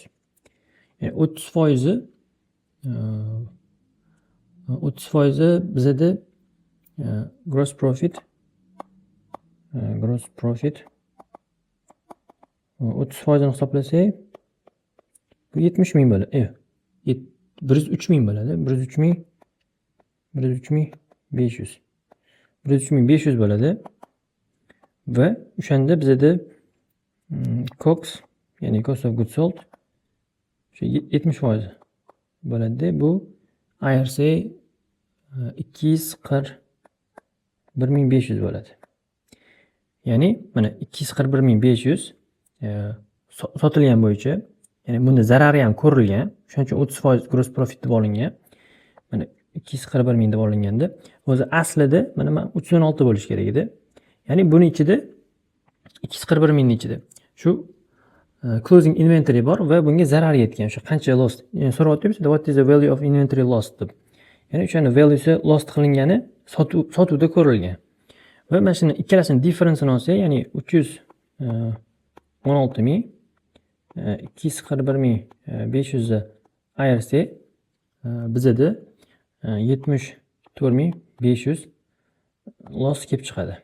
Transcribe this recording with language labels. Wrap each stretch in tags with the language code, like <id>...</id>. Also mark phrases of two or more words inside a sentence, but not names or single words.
<uz>Ya'ni 30% 30% bizda</uz> <en>gross profit</en> <uz>30% ni hisoblasak bu 70 ming bo'ladi. 103 ming bo'ladi. 103 ming 500. 103 ming 500 bo'ladi. Va o'shanda bizda COGS, ya'ni</uz> <en>cost of goods sold</en> <uz>shu 70% bo'ladi. Bu ayirsak 241.500 bo'ladi. Ya'ni mana 241.500 sotilgan bo'yicha, ya'ni bunda zarari ham ko'rilgan. Shuning uchun 30%</uz> <en>gross profit</en> <uz>deb olingan. Mana 241 ming deb olinganda, o'zi aslida mana 316 bo'lish kerak edi. Ya'ni buni ichida 241 ming ichida shu</uz> <en>closing inventory</en> <uz>bor va bunga zarar yetgan. Shu qancha lost? Ya'ni so'rayapti-ku,</uz> <en>what is the value of inventory lost deb.</en> <uz>Ya'ni o'shani</uz> <en>valuesi lost</en> <uz>qilingani sotuvda ko'rilgan. Va mana shuni ikkalasini difference'ini olsak, ya'ni 316 ming 241 ming 500 ni ayirsak, bizda 74 ming 500 loss kelib chiqadi.</uz>